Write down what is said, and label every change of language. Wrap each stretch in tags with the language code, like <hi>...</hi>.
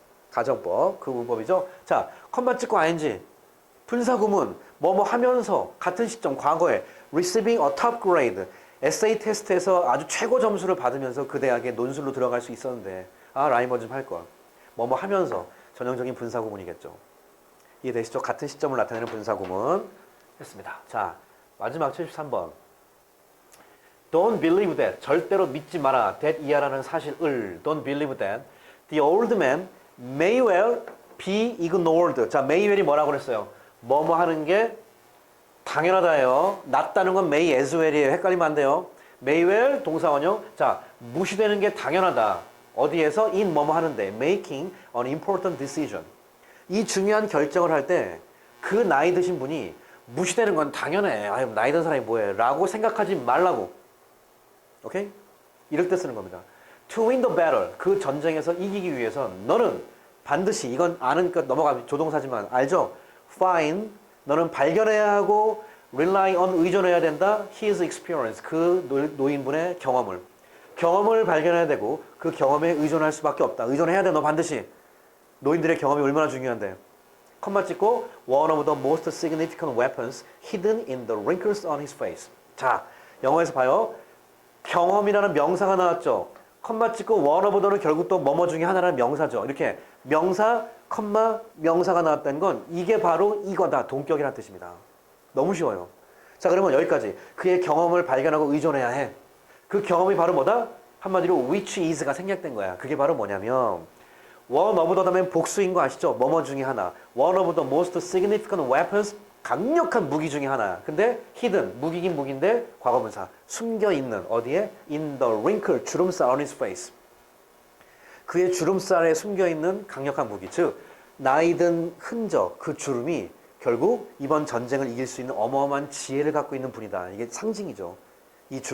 <ko>가정법, 그 문법이죠? 자, 컴마 찍고 ing, 분사구문, 뭐뭐 하면서, 같은 시점, 과거에,</ko> <en>receiving a top grade,</en> <ko>에세이 테스트에서 아주 최고 점수를 받으면서 그 대학에 논술로 들어갈 수 있었는데 라이머 좀 할 걸. 뭐뭐 하면서 전형적인 분사구문이겠죠. 이해되시죠? 같은 시점을 나타내는 분사구문 했습니다. 자, 마지막 73번.</ko> <en>Don't believe that.</en> <ko>절대로 믿지 마라. that 이하라는 사실을.</ko> <en>Don't believe that. The old man may well be ignored.</en> <ko>자, may well이 뭐라고 그랬어요? 뭐뭐 하는 게 당연하다예요. 낫다는 건 may as well이에요. 헷갈리면 안 돼요. may well 동사원형. 자, 무시되는 게 당연하다. 어디에서? in 뭐뭐 하는데.</ko> <en>making an important decision.</en> <ko>이 중요한 결정을 할 때 그 나이 드신 분이 무시되는 건 당연해. 아유, 나이 든 사람이 뭐해. 라고 생각하지 말라고. 오케이? 이럴 때 쓰는 겁니다.</ko> <en>To win the battle.</en> <ko>그 전쟁에서 이기기 위해서 너는 반드시 이건 아는 것 넘어가면 조동사지만 알죠? find 너는 발견해야 하고</ko> <en>rely on</en> <ko>의존해야 된다.</ko> <en>his experience</en> <ko>그 노인분의 경험을 발견해야 되고 그 경험에 의존할 수밖에 없다. 의존해야 돼. 너 반드시. 노인들의 경험이 얼마나 중요한데. 컴마 찍고</ko> <en>one of the most significant weapons hidden in the wrinkles on his face.</en> <ko>자, 영어에서 봐요. 경험이라는 명사가 나왔죠. 컴마 찍고 one of the는 결국 또 뭐뭐 중에 하나라는 명사죠. 이렇게 명사, 컴마, 명사가 나왔다는 건 이게 바로 이거다. 동격이라는 뜻입니다. 너무 쉬워요. 자, 그러면 여기까지. 그의 경험을 발견하고 의존해야 해. 그 경험이 바로 뭐다? 한마디로 which is가 생략된 거야. 그게 바로 뭐냐면 one of the 복수인 거 아시죠? 뭐뭐 중에 하나.</ko> <en>one of the most significant weapons,</en> <ko>강력한 무기 중에 하나. 근데 hidden, 무기긴 무기인데 과거분사. 숨겨 있는 어디에?</ko> <en>in the wrinkle,</en> <ko>주름살</ko> <en>on his face.</en> <ko>그의 주름살에 숨겨 있는 강력한 무기. 즉 나이든 흔적, 그 주름이 결국 이번 전쟁을 이길 수 있는 어마어마한 지혜를 갖고 있는 분이다. 이게 상징이죠. 이 주름.</ko>